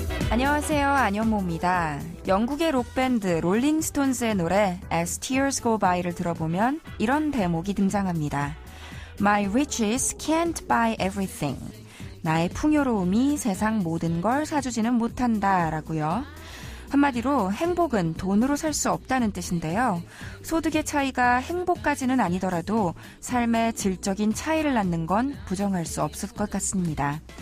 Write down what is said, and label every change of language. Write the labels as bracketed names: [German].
[Korean] 안녕하세요, 안현모입니다. 영국의 록밴드 롤링스톤즈의 노래 As Tears Go By를 들어보면 이런 대목이 등장합니다. [English] My riches can't buy everything. [Korean] 나의 풍요로움이 세상 모든 걸 사주지는 못한다 라고요. 한마디로 행복은 돈으로 살 수 없다는 뜻인데요. 소득의 차이가 행복까지는 아니더라도 삶의 질적인 차이를 낳는 건 부정할 수 없을 것 같습니다.